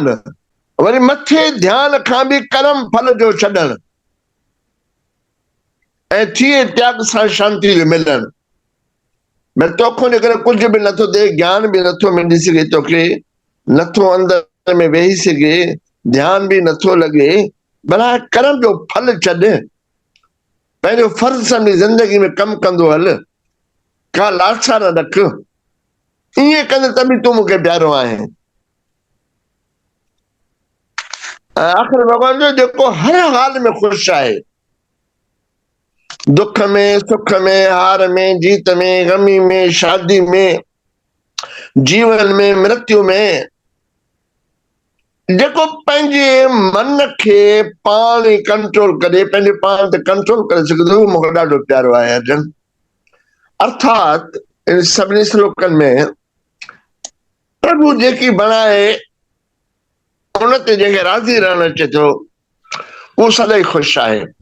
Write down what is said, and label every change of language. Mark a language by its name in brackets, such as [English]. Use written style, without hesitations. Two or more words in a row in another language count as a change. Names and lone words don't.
[Sindhi] वरी मथे ध्यान खां बि कर्म फल जो छॾणु ऐं थिए त्याग सां शांति जो मिलणु। मैं तोखो जेकर कुझु बि नथो थिए, ज्ञान बि नथो मिली सघे तोखे, नथो अंदर में वेही सघे, ध्यान भी नथो लगे, भला कर्म जो फल छॾ, पंहिंजो फर्ज़ सम्झी जिंदगी में कम कंदो हल, का लालसा न रख। ईअं कंदे त बि तूं मूंखे प्यारो आहे। आख़िर भगवान जो जेको हर हाल में ख़ुशि आहे, दुख में सुख में, हार में जीत में, गमी में शादी में, जीवन में मृत्यु में, जेको पंहिंजे मन खे पाण ई कंट्रोल करे, पंहिंजे पाण ते कंट्रोल करे सघंदो, मूंखे ॾाढो प्यारो आहे अर्जन। अर्थात इन सभिनी श्लोकनि में प्रभु जेकी बणाए उन ते जंहिंखे राज़ी रहणु अचे थो, उहो सदाईं ख़ुशि आहे।